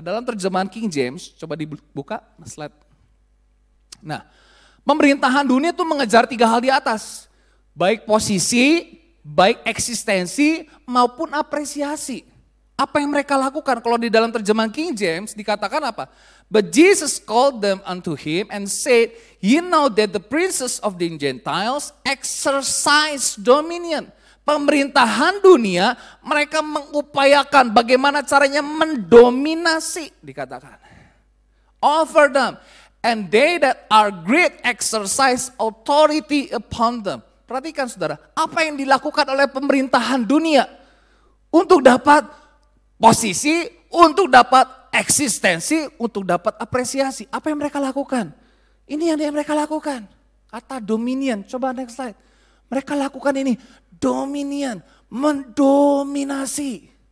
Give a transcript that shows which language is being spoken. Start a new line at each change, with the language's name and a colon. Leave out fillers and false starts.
Indonesian: Dalam terjemahan King James, coba dibuka slide. Nah, pemerintahan dunia itu mengejar 3 hal di atas. Baik posisi, baik eksistensi, maupun apresiasi. Apa yang mereka lakukan? Kalau di dalam terjemahan King James dikatakan apa?
English: But Jesus called them unto him and said, you know that the princes of the Gentiles exercise dominion.
Indonesian: Pemerintahan dunia mereka mengupayakan bagaimana caranya mendominasi dikatakan.
English: Over them. And they that are great exercise authority upon them.
Indonesian: Perhatikan saudara, apa yang dilakukan oleh pemerintahan dunia untuk dapat posisi, untuk dapat eksistensi, untuk dapat apresiasi. Apa yang mereka lakukan? Ini yang mereka lakukan. Kata dominion, coba next slide. Mereka lakukan ini, dominion, mendominasi.